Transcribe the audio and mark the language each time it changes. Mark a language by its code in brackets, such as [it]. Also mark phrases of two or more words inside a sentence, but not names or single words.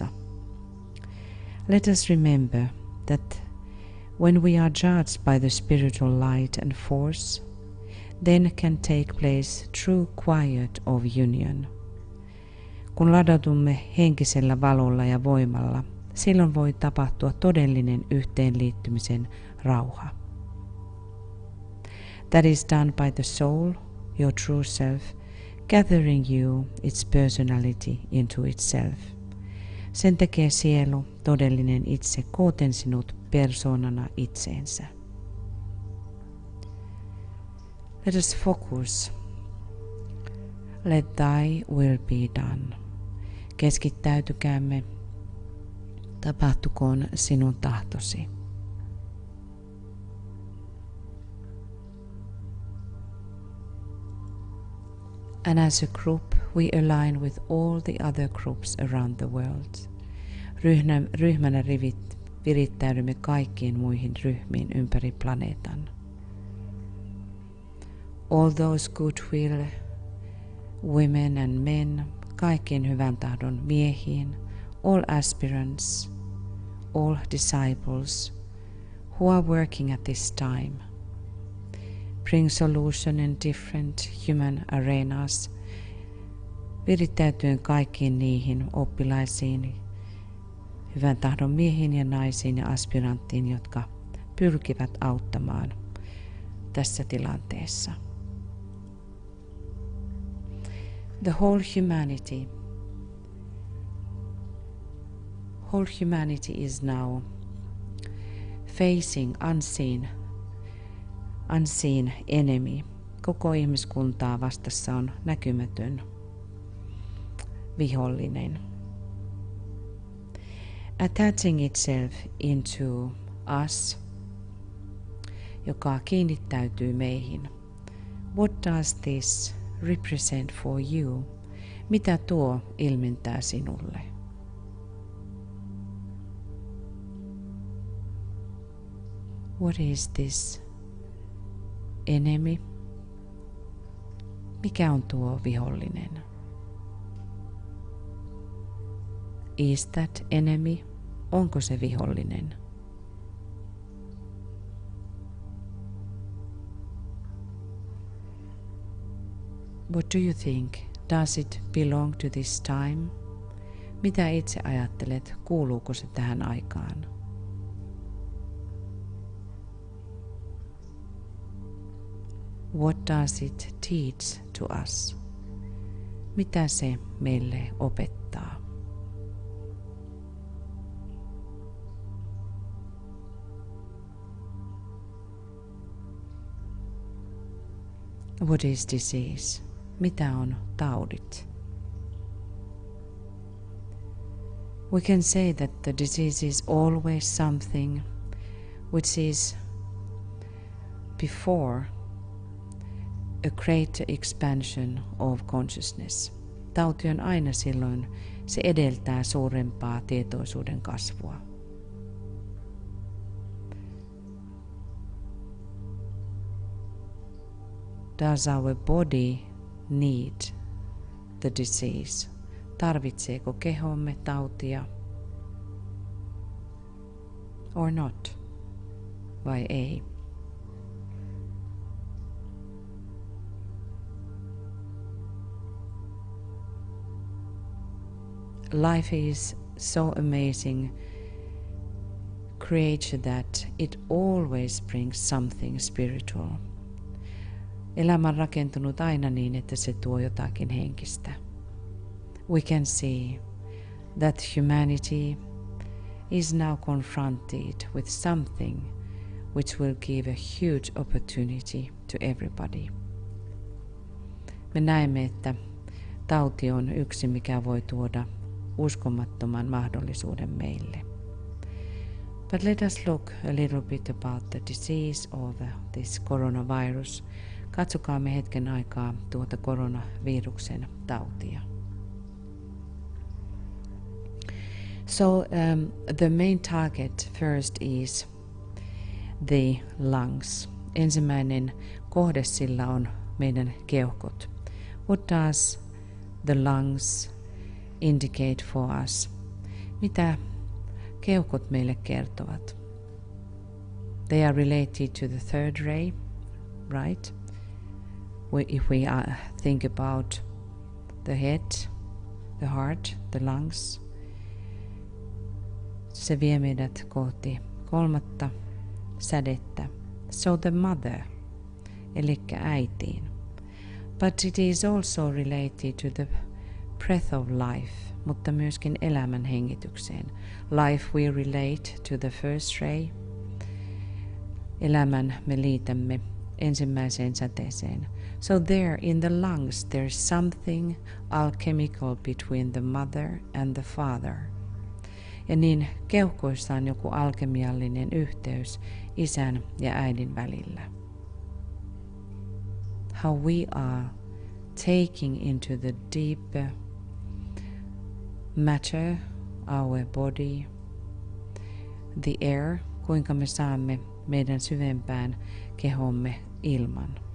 [en] Let us remember that when we are judged by the spiritual light and force, then can take place true quiet of union. [fi] Kun ladaudumme henkisellä valolla ja voimalla, silloin voi tapahtua todellinen yhteenliittymisen rauha. [en] That is done by the soul, your true self, gathering you, its personality, into itself. [fi] Sen tekee sielu, todellinen itse, kooten sinut persoonana itseensä. [en] Let us focus. Let thy will be done. [fi] Keskittäytykäämme. Tapahtukoon sinun tahtosi. [en] And as a group, we align with all the other groups around the world. [fi] Ryhmänä virittäydymme kaikkiin muihin ryhmiin ympäri planeetan. [en] All those goodwill, women and men, [fi] kaikkien hyvän tahdon miehiin, [en] all aspirants, all disciples who are working at this time. Bring solution in different human arenas, [fi] virittäytyen kaikkiin niihin oppilaisiin, hyvän tahdon miehiin ja naisiin ja aspiranttiin, jotka pyrkivät auttamaan tässä tilanteessa. [en] The whole humanity is now facing unseen enemy. [fi] Koko ihmiskuntaa vastassa on näkymätön vihollinen. [en] Attaching itself into us, [fi] joka kiinnittäytyy meihin. [en] What does this represent for you? [fi] Mitä tuo ilmentää sinulle? [en] What is this enemy? [fi] Mikä on tuo vihollinen? [en] Is that enemy? [fi] Onko se vihollinen? [en] What do you think? Does it belong to this time? [fi] Mitä itse ajattelet? Kuuluuko se tähän aikaan? [en] What does it teach to us? [fi] Mitä se meille opettaa? [en] What is disease? [fi] Mitä on taudit? [en] We can say that the disease is always something which is before a greater expansion of consciousness. [fi] Tauti on aina silloin, se edeltää suurempaa tietoisuuden kasvua. [en] Does our body need the disease? [fi] Tarvitseeko kehomme tautia? [en] Or not? [fi] Vai ei? [en] Life is so amazing creature that it always brings something spiritual. [fi] Elämä on rakentunut aina niin, että se tuo jotakin henkistä. [en] We can see that humanity is now confronted with something which will give a huge opportunity to everybody. [fi] Me näemme, että tauti on yksi, mikä voi tuoda uskomattoman mahdollisuuden meille. [en] But let us look a little bit about the disease of this coronavirus. [fi] Katsokaamme hetken aikaa tuota koronaviruksen tautia. [en] So the main target first is the lungs. [fi] Ensimmäinen kohde sillä on meidän keuhkot. [en] What does the lungs indicate for us? [fi] Mitä keuhkot meille kertovat? [en] They are related to the third ray, right? If we think about the head, the heart, the lungs, [fi] se vie meidät kohti kolmatta sädettä. [en] So the mother, [fi] eli äitiin. [en] But it is also related to the breath of life, [fi] mutta myöskin elämän hengitykseen. [en] Life we relate to the first ray. [fi] Elämän me liitämme ensimmäiseen säteeseen. [en] So there in the lungs there's something alchemical between the mother and the father. [fi] Ja niin keuhkoissa on joku alkemiallinen yhteys isän ja äidin välillä. [en] How we are taking into the deeper matter, our body, the air, [fi] kuinka me saamme meidän syvempään kehomme ilman.